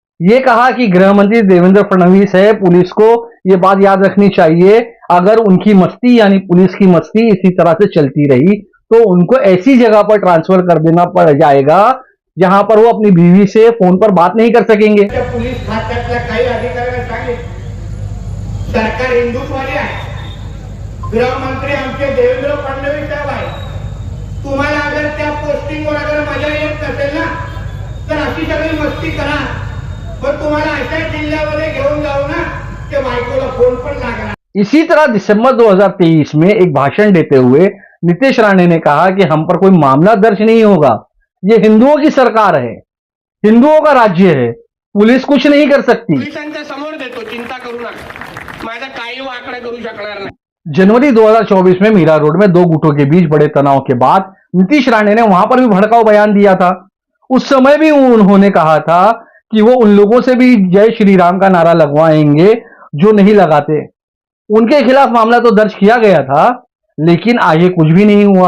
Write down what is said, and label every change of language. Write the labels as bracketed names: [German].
[Hindi] ये कहा कि गृह मंत्री देवेंद्र फडणवीस है, पुलिस को ये बात याद रखनी चाहिए, अगर उनकी मस्ती यानी पुलिस की मस्ती इसी तरह से चलती रही तो उनको ऐसी जगह पर ट्रांसफर कर देना पड़ जाएगा जहां पर वो अपनी बीवी से फोन पर बात नहीं कर सकेंगे। [Marathi] त्या पोलीस खात्यातल्या काही अधिकाऱ्यांना सांगितलं, सरकार हिंदुत्ववादी आहे, गृहमंत्री आमचे देवेंद्र फडणवीस साहेब आहे, तुम्हाला अगर त्या पोस्टिंगवर अगर मजा येत नसेल ना तर अशी सगळी मस्ती करा, पण तुम्हाला अशा जिल्ह्यामध्ये घेऊन जाऊ ना की बायकोला फोन पण लागणार। [Hindi] इसी तरह दिसंबर 2023 में एक भाषण देते हुए नीतीश राणे ने कहा कि हम पर कोई मामला दर्ज नहीं होगा, ये हिंदुओं की सरकार है, हिंदुओं का राज्य है, पुलिस कुछ नहीं कर सकती। [Marathi] पोलिसांच्या समोर देतो, चिंता करू नका, माझा काही वाकडा करू शकणार नाही। [Hindi] जनवरी 2024 में मीरा रोड में दो गुटों के बीच बड़े तनाव के बाद नीतीश राणे ने वहां पर भी भड़काऊ बयान दिया था। उस समय भी उन्होंने कहा था कि वो उन लोगों से भी जय श्री राम का नारा लगवाएंगे जो नहीं लगाते। उनके खिलाफ मामला तो दर्ज किया गया था लेकिन आगे कुछ भी नहीं हुआ।